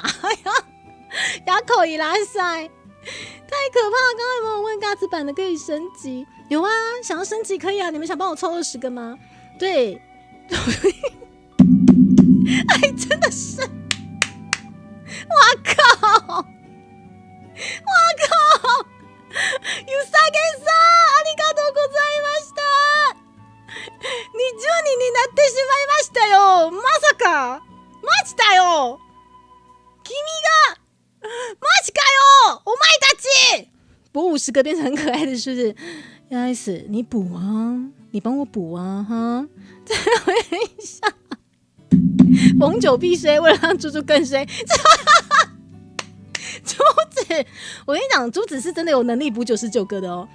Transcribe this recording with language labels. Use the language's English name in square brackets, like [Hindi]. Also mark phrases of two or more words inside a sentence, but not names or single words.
[Chinese] 哑口一拉塞，太可怕了！刚刚有没有问嘎子版的可以升级？有啊，想要升级可以啊，你们想帮我凑20个吗？对，真的是，哇靠！ [Japanese] ユサゲさん、ありがとうございました。20人になってしまいましたよ。まさか、マジだよ。君が、マジかよ。お前たち。 [Chinese] 补50个变成很可爱的，是不是？原来是你补啊，你帮我补啊，哈。再回一下，逢九必衰，为了让猪猪更衰。珠子，我跟你讲，珠子是真的有能力补99个的哦。